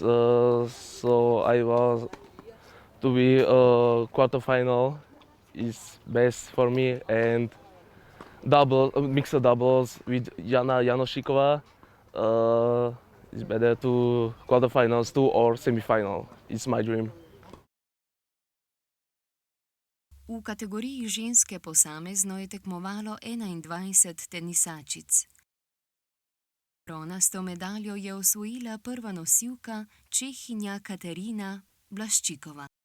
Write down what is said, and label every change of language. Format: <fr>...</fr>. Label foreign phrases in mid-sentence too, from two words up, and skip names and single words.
<en>So I want to be quarterfinal is best for me, and mixed doubles with Jana Janošíková is better to quarterfinals too or semifinal. It's my dream.</en> <sl>V kategoriji ženske posamezno je tekmovalo 21 tenisačic. Bronasto medaljo je osvojila prva nosilka Čehinja Katerina Blaščikova.</sl>